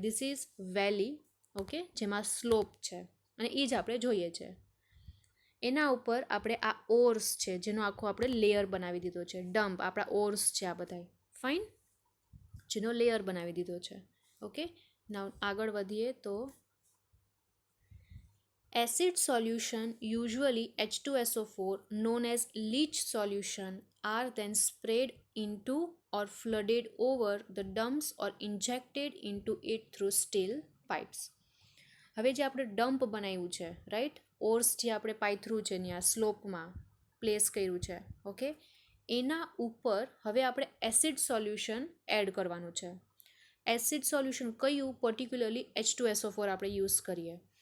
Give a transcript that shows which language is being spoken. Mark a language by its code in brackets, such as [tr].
[en] this is valley, [gu] okay, જેમાં slope છે અને એ જ આપણે જોઈએ છે. એના ઉપર આપણે આ ઓર્સ છે જેનો આખો આપણે લેયર બનાવી દીધો છે. ડમ્પ આપણા ઓર્સ છે આ બધા. ફાઇન. જેનો લેયર બનાવી દીધો છે. ઓકે, નાવ આગળ વધીએ તો [en] Acid solution, usually H2SO4, known as leach solution, are then sprayed into or flooded over the dumps or injected into it through steel pipes. [gu] હવે જે આપણે ડમ્પ બનાવ્યું છે, રાઈટ, ઓર્સ જે આપણે પાથરું છે ત્યાં સ્લોપમાં પ્લેસ કર્યું છે, ઓકે, એના ઉપર હવે આપણે એસિડ સોલ્યુશન એડ કરવાનું છે. એસિડ સોલ્યુશન કયું? પર્ટિક્યુલરલી H2SO4 આપણે યુઝ કરીએ.